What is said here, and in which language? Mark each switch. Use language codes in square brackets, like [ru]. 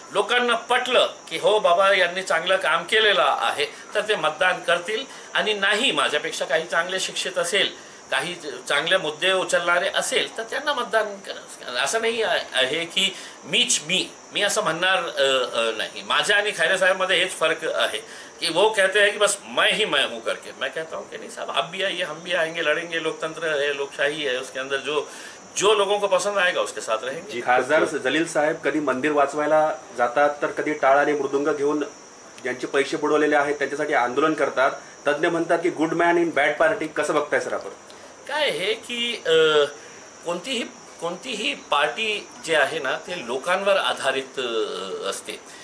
[mr] लोकांना पटलं की हो बाबा यांनी चांगलं काम केलेलं आहे तर ते मतदान करतील, आणि नाही माझ्यापेक्षा काही चांगले शिक्षित असेल, काही चांगले मुद्दे उचलणारे असेल तर त्यांना मतदान करा। असं नाही आहे की मी असं म्हणणार नाही। माझ्या आणि खैरे साहेब मध्ये हेच फर्क आहे कि [hi] वो कहते हैं कि बस मैं ही मैं हूँ करके, मैं कहता हूँ कि नहीं साहब आप भी आइए, हम भी आएंगे, लड़ेंगे। लोकतंत्र है, लोकशाही है, उसके अंदर जो लोगों को पसंद आएगा उसके साथ रहेंगे। [mr] खासदार जलील साहेब कधी मंदिर वाचवायला जातात तर कधी टाळ आणि मृदुंग घेऊन ज्यांचे पैसे बुडवलेले आहेत त्यांच्यासाठी आंदोलन करतात। तज्ञ म्हणतात की [en] Good man in bad party. [mr] कसं बघताय सर आपण? काय आहे की कोणतीही पार्टी जे आहे ना ते लोकांवर आधारित असते।